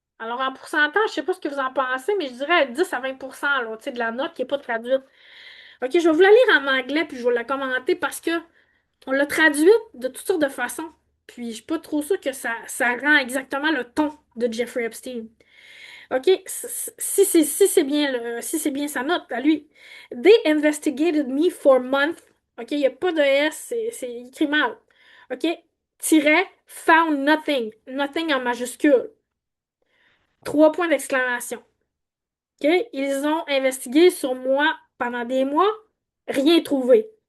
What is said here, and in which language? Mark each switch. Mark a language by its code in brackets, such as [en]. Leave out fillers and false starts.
[fr] Alors, en pourcentage, je ne sais pas ce que vous en pensez, mais je dirais 10 à 20% là, tu sais, de la note qui n'est pas traduite. OK, je vais vous la lire en anglais, puis je vais la commenter parce que on l'a traduite de toutes sortes de façons. Puis, je suis pas trop sûre que ça rend exactement le ton de Jeffrey Epstein. OK, si c'est bien sa note à lui. [en] They investigated me for months. [fr] OK, il n'y a pas de S, c'est écrit mal. OK, tiret, [en] found nothing. [fr] Nothing en majuscule. Trois points d'exclamation. OK, ils ont investigué sur moi pendant des mois, rien trouvé.